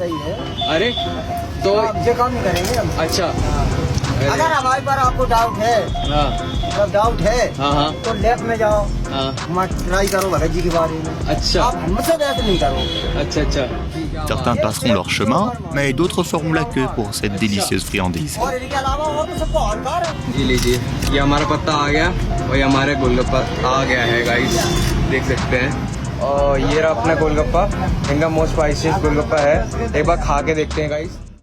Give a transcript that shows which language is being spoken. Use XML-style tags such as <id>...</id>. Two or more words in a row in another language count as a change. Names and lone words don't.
<fr>Certains passeront leur chemin, mais d'autres feront la queue pour cette délicieuse friandise.</fr> <hi>ये लीजिए ये हमारा पत्ता आ गया और ये हमारे गोलगप्पा आ गया है गाइस देख सकते हैं और ये रहा अपना गोलगप्पा इनका</hi> <en>most spiciest</en> <hi>गोलगप्पा है एक बार खा के देखते हैं गाइस</hi>